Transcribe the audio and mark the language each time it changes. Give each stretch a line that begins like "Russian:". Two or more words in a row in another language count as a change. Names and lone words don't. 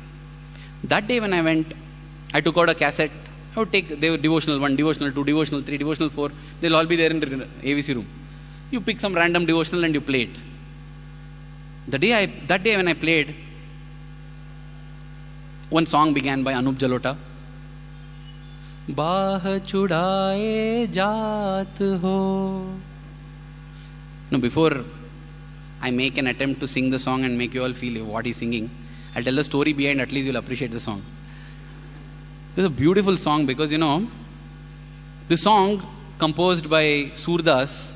English: That day when I went, I took out a cassette. I would take devotional 1, devotional 2, devotional 3, devotional 4. They'll all be there in the AVC room. You pick some random devotional and you play it. That day when I played, one song began by Anup Jalota.
Hindi: बाँह छुड़ाए जात हो.
English: No, before I make an attempt to sing the song and make you all feel what he's singing, I'll tell the story behind, at least you'll appreciate the song. This is a beautiful song because, the song composed by Surdas.